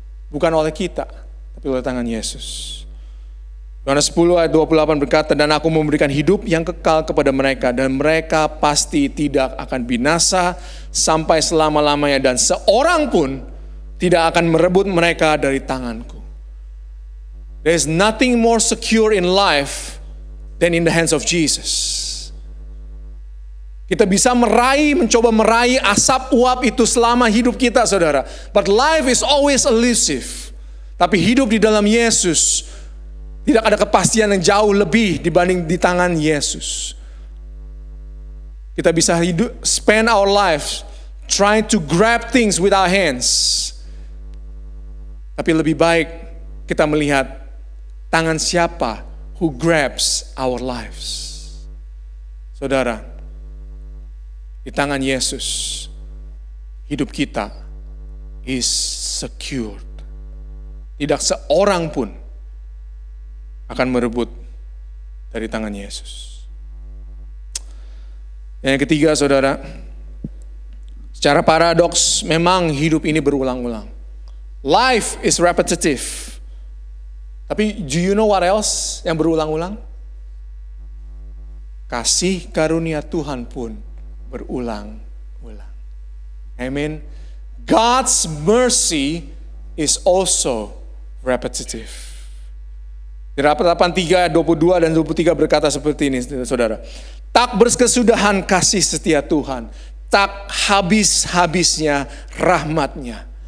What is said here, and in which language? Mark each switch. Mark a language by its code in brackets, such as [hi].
[id] Bukan oleh kita, tapi oleh tangan Yesus. Yohanes 10 ayat 28 berkata, dan aku memberikan hidup yang kekal kepada mereka, dan mereka pasti tidak akan binasa sampai selama-lamanya, dan seorang pun tidak akan merebut mereka dari tanganku. [en] There is nothing more secure in life than in the hands of Jesus. [id] Kita bisa mencoba meraih asap uap itu selama hidup kita, saudara. [en] But life is always elusive. [id] Tapi hidup di dalam Yesus tidak ada kepastian yang jauh lebih dibanding di tangan Yesus. Kita bisa [en] spend our lives trying to grab things with our hands. [id] Tapi lebih baik kita melihat tangan siapa [en] who grabs our lives. [id] Saudara, di tangan Yesus, hidup kita [en] is secured. [id] Tidak seorang pun akan merebut dari tangan Yesus. Yang ketiga, saudara, secara paradoks memang hidup ini berulang-ulang. [en] Life is repetitive. [id] Tapi [en] do you know what else [id] yang berulang-ulang? Kasih karunia Tuhan pun berulang-ulang. Amen. [en] God's mercy is also repetitive. [id] Di Ratapan 3, 22 dan 23 berkata seperti ini, saudara. Tak berkesudahan kasih setia Tuhan, tak habis-habisnya rahmatnya.